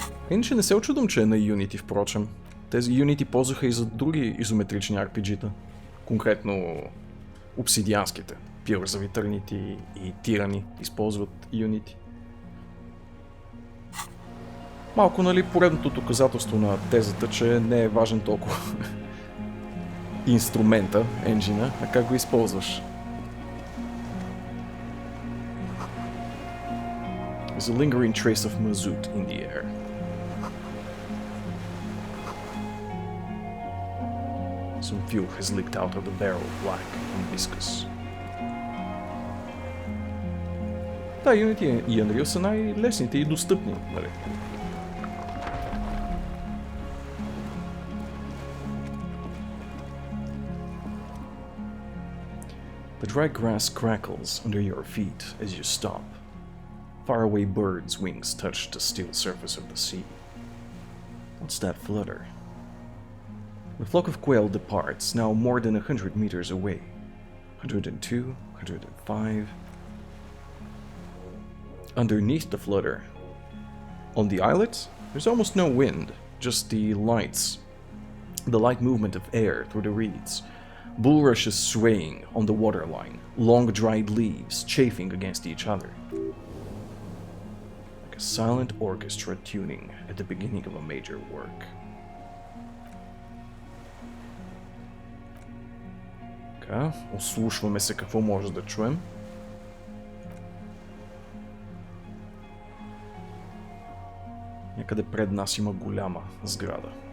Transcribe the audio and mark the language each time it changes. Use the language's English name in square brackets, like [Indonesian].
[Bulgarian] Иначе не се очудвам, че е на Unity, впрочем. Тези Unity ползваха и за други изометрични RPG-та. Конкретно обсидианските. Pillars of Eternity и Tyranny използват Unity. Малко, нали, поредното доказателство на тезата, че не е важен толкова инструмента, енджина, а как го използваш. [English] There's a lingering trace of mazout in the air. Some fuel has leaked out of the barrel, black and viscous. [Bulgarian] Да, Unity и Unreal са най-лесните и достъпни, нали? [English] The dry grass crackles under your feet as you stop. Faraway birds' wings touch the still surface of the sea. What's that flutter? The flock of quail departs, now more than 100 meters away. 102, 105... Underneath the flutter, on the islet, there's almost no wind, just the light movement of air through the reeds. Bulrushes swaying on the waterline, long dried leaves chafing against each other. Like a silent orchestra tuning at the beginning of a major work. [Bulgarian] Така, ослушваме се какво може да чуем. Някъде пред нас има голяма сграда.